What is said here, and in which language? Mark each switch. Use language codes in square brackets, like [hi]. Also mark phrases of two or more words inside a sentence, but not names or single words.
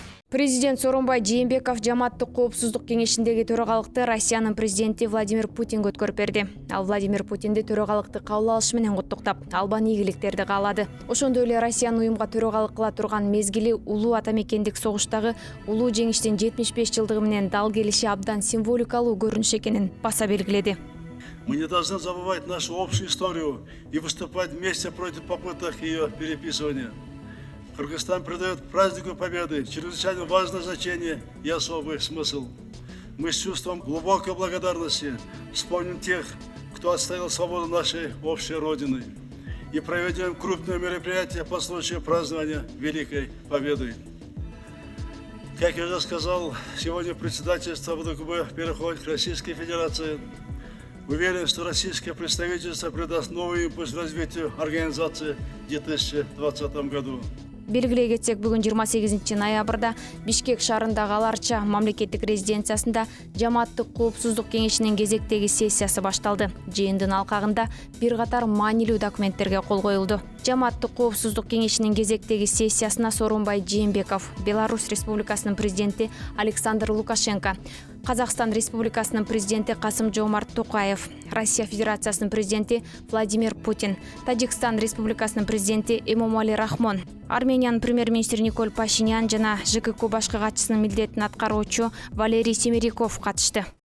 [ky] Президент Сооронбай Жээнбеков Жамааттык коопсуздук кеңешиндеги төрагалыкты Россиянын президенти Владимир Путинге өткөрүп берди. Ал Владимир Путинди төрагалыкты кабыл алышы менен куттуктап, албан ийгиликтерди каалады. Ошондой эле Россиянын уюмга төрагалык кыла турган мезгили улуу атамекендик согуштагы улуу жеңиштин 75 жылдыгы менен дал келиши абдан символикалуу көрүнүш экенин баса белгиледи. [ru] Мы не должны забывать нашу общую историю и выступать вместе против попыток ее переписывания. Кыргызстан придает празднику Победы чрезвычайно важное значение и особый смысл. Мы с чувством глубокой благодарности вспомним тех, кто отстоял свободу нашей общей Родины, и проведем крупное мероприятие по случаю празднования Великой Победы. Как я уже сказал, сегодня председательство ВДКБ переходит к Российской Федерации. Уверен, что российское представительство придаст новый импульс развитию организации в 2020 году. [ky] Белгилей кетсек, бүгүн 28 ноябрда Бишкек шаарындагы Аларча мамлекеттик резиденциясында Жамааттык коопсуздук кеңешинин кезектеги сессиясы башталды. Жыйындын алкагында бир катар маанилүү документтерге кол коюлду. Жамааттык коопсуздук кеңешинин кезектеги сессиясына Сооронбай Жээнбеков, Беларусь Республикасынын президенти Александр Лукашенко, Казакстан Республикасынын президенти Касым-Жомарт Токаев, Россия Федерациясынын президенти Владимир Путин, Тажикстан Республикасынын президенти Эмомали Рахмон, Армениянын премьер-министри Николь Пашинян жана ЖКК башкы катчысынын милдетин аткаруучу Валерий Семеряков катышты.